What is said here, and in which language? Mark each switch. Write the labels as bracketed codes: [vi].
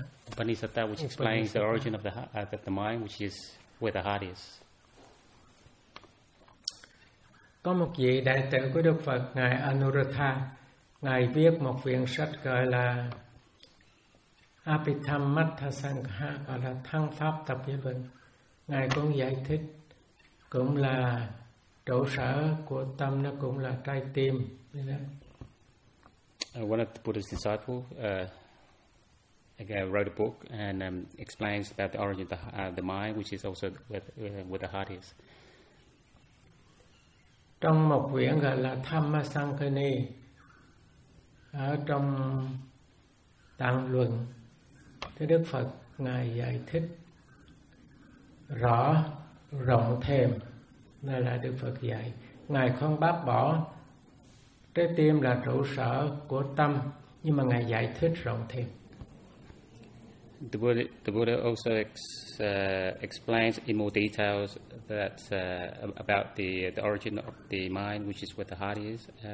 [en] Upanishata, which explains the origin of the mind, which is where the heart is. [vi] Có một vị đại tử của Đức Phật, ngài Anuruddha, ngài viết một quyển sách gọi là Abhidhammatthasangha, gọi là Thăng Pháp Tập Giới Luận. Ngài cũng giải thích cũng là trụ sở của tâm, nó cũng là trái tim. [en] One of the Buddha's disciples wrote a book and explains about the origin of the mind, which is also where the heart is. [vi] Trong một quyển gọi là Dhammasangkhini, ở trong Tạng Luận, thế Đức Phật ngài giải thích rõ rộng thêm, đây là Đức Phật dạy. Ngài không bác bỏ trái tim là trụ sở của tâm, nhưng mà ngài giải thích rộng thêm. [en] The Buddha also explains in more details that about the origin of the mind, which is where the heart is.